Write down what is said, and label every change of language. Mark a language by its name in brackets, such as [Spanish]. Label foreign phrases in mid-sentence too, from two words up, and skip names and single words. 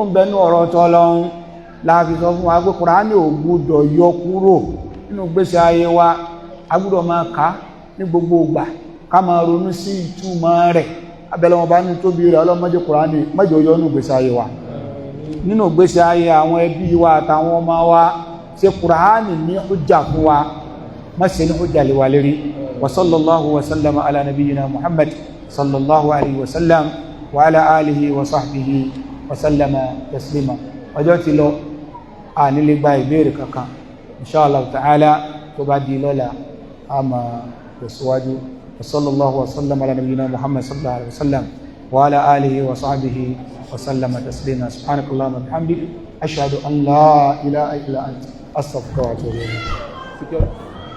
[Yoruba] bẹ nínú ọ̀rọ̀ tó Ọlọ́run láàfi sọ fún wa pé Kùránì ò gbúdọ̀ yọ kúrò nínú gbèsè ayé wa a gbúdọ̀ máa kà ní gbogbo ìgbà ká máa ronú sí ìtumọ̀ rẹ̀ abẹ́lẹ̀ wọn bá ní tóbi rẹ̀ ọlọ́mọdé Kùránì mẹ́jọ yọ nínú gbèsè ayé wa nínú gbèsè ayé àwọn ẹbí wa àtàwọn ọmọ wa ṣe Kùránì ní hujja fún wa má ṣe ní hujja lè wà lérí wa [Arabic] صلى الله وسلم على نبينا محمد صلى الله عليه وسلم وعلى آله وصحبه وسلم تسليما [Yoruba] ọjọ́ ti lọ a nílé gba ìbéèrè kankan [Arabic] إن شاء الله تعالى [Yoruba] tó bá di lọ́la a máa tẹ̀síwájú [Arabic] وصلى الله وسلم على نبينا محمد صلى الله عليه وسلم وعلى آله وصحبه وسلم تسليما سبحانك اللهم وبحمدك أشهد أن لا إله إلا أنت أستغفرك وأتوب إليك